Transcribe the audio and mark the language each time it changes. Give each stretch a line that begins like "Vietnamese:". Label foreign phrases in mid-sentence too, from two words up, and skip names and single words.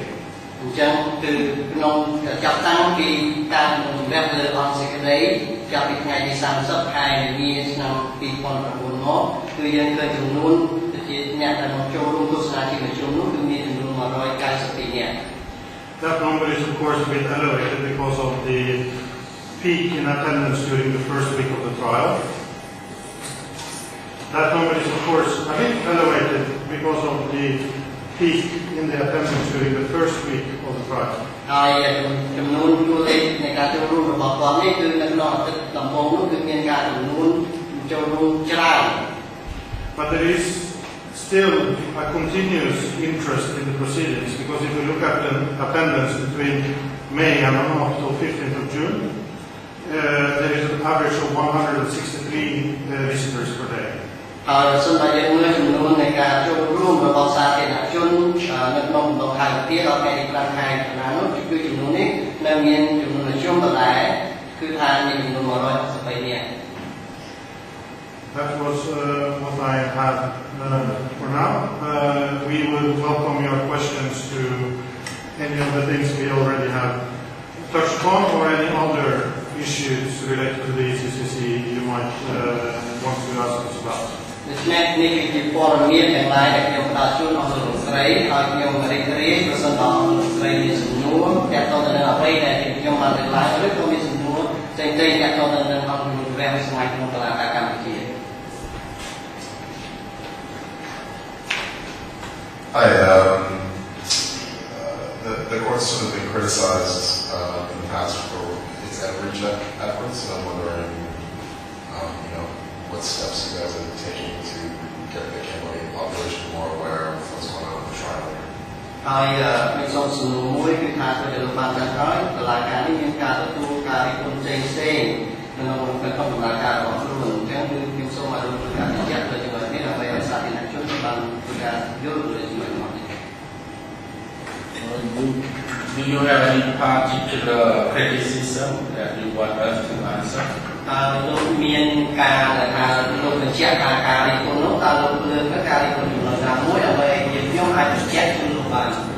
Khmer: អញ្ចឹងគឺក្នុងចាប់តាំងពីការជំនុំជម្រះលើអង្គសេចក្តីចាប់ពីថ្ងៃទី30ខែមីនាឆ្នាំ2009មកគឺយើងឃើញចំនួនជាអ្នកដែលមកចូលរួមទស្សនាជាមជ្ឈមនោះគឺមានចំនួន192នាក់
English: That number is of course a bit elevated because of the peak in attendance during the first week of the trial. That number is of course a bit elevated because of the peak in the attendance during the first week of the trial.
Khmer: ហើយចំនួនតួលេខនៃការចូលរួមរបស់គាត់នេះគឺនៅក្នុងអាទិត្យដំបូងនោះគឺមានការចំនួនចូលរួមច្រើន
English: But there is still a continuous interest in the proceedings because if you look at the attendance between May and up to 15th of June, there is an average of 163 visitors per day.
Khmer: ហើយសូមឲ្យយើងមើលចំនួននៃការចូលរួមរបស់សាធារណជននៅក្នុងដំណើរការពីដល់ថ្ងៃទី5ខែកន្លងនោះគឺចំនួននេះនៅមានចំនួនជួបដដែលគឺថាមានចំនួន163នាក់
English: That was what I had for now. We will welcome your questions to any of the things we already have touched upon or any other issues related to the ECCC you might want to ask us about.
Khmer: ដូច្នេះនេះគឺជាព័ត៌មានទាំងឡាយដែលខ្ញុំផ្ដល់ជូនអស់លោកស្រីហើយខ្ញុំរីករាយប្រសិនបើលោកស្រីមានសំណួរទាក់ទងទៅនឹងអ្វីដែលខ្ញុំបានលើកឡើងឬក៏មានសំណួរផ្សេងៗទាក់ទងទៅនឹងអង្គជំនុំជម្រះវិសម័យក្នុងតុលាការកម្ពុជា
English: Hi, the court's sort of been criticized in the past for its outreach efforts, and I'm wondering, what steps you guys are taking to get the Cambodian population more aware of what's going on in the trial.
Khmer: ហើយមានសំណួរមួយគឺថាទៅលោកបានដឹងហើយតុលាការនេះមានការទទួលការរិះគន់ផ្សេងក្នុងដំណើរការរបស់ខ្លួនអញ្ចឹងគឺខ្ញុំសូមឲ្យលោកធ្វើការបញ្ជាក់លើចំណុចនេះដើម្បីឲ្យសាធារណជនបានធ្វើការយល់លើចំណុចនេះ
English: Do you have any particular criticism that you want us to answer?
Khmer: លោកមានការថាលោកបញ្ជាក់ថាការរិះគន់នោះតើលោកលើកការរិះគន់ចំណុចណាមួយដើម្បីខ្ញុំអាចបញ្ជាក់ជូនលោកបាន